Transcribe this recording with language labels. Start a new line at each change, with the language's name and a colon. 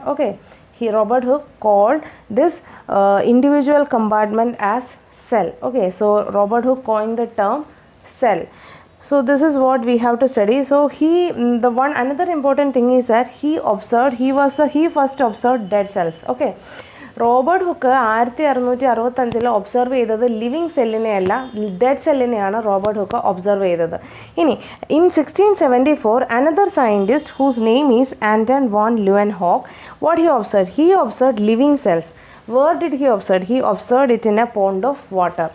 English: Okay, Robert Hooke called this individual compartment as cell. Okay, so Robert Hooke coined the term cell. So this is what we have to study. So another important thing is that he first observed dead cells.
Malayalam: Okay, Robert hook 1665 observe ചെയ്തത് living സെല്ലിനെയല്ല, dead സെല്ലിനെയാണ് Robert hook observe ചെയ്തത്.
English: ഇനി in 1674 another scientist whose name is Anton von Leeuwenhoek, what he observed living cells. Where did he observe? He observed it in a pond of water.